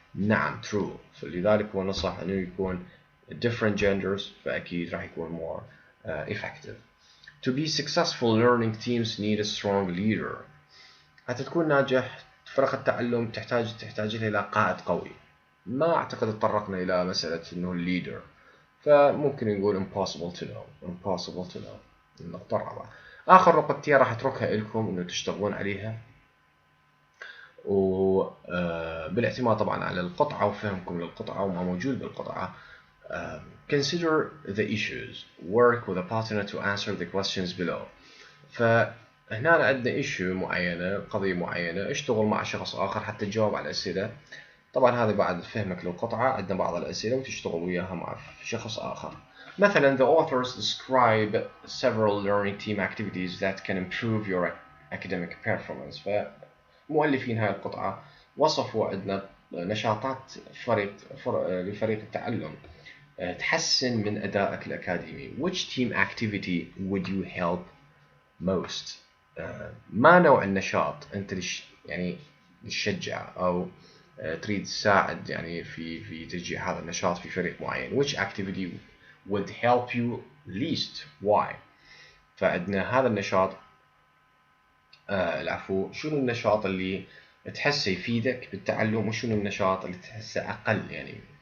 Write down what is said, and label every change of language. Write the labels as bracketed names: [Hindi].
[Arabic] نعم [English] true. [Arabic] فلذلك هو نصح إنه يكون [English] different genders، [Arabic] فأكيد راح يكون [English] more effective. To be successful, learning teams need a strong leader. [Arabic] حتى تكون ناجح فرق التعلم تحتاج إلى قائد قوي. ما أعتقد تطرقنا إلى مسألة إنه leader، فممكن نقول [English] impossible to know. [Arabic] النقطة الرابعة، آخر نقطتين راح أتركها لكم إنه تشتغلون عليها، وبالاعتماد طبعا على القطعة وفهمكم للقطعة وما موجود بالقطعة. [English] Consider the issues. Work with a partner to answer the questions below. [Arabic] فهنا عندنا issue معينة، قضية معينة، اشتغل مع شخص آخر حتى تجاوب على الأسئلة. طبعا هذا بعد فهمك للقطعة عندنا بعض الأسئلة وتشتغل وياها مع شخص آخر. [English] مثلا the authors describe several learning team activities that can improve your academic performance. [Arabic] فمؤلفين هاي القطعة وصفوا عندنا نشاطات لفريق التعلم تحسن من أدائك الأكاديمي. [English] Which team activity would you help most؟ [Arabic] ما نوع النشاط أنت يعني تشجع أو تريد تساعد يعني في تشجيع هذا النشاط في فريق معين. [English] Which activity would help you least? Why؟ [Arabic] فعندنا هذا النشاط العفو، شنو النشاط اللي تحسه يفيدك بالتعلم وشنو النشاط اللي تحسه أقل يعني.